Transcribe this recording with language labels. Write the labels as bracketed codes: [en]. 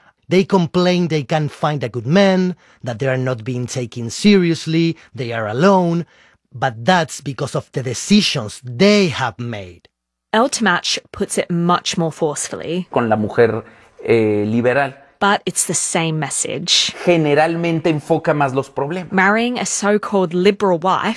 [en] They complain they can't find a good man, that they are not being taken seriously, they are alone. But that's because of the decisions they have made. Altamatch puts it much more forcefully. [es] Con la mujer liberal. [en] But it's the same message. [es] Generalmente enfoca más los problemas. [en] Marrying a so-called liberal wife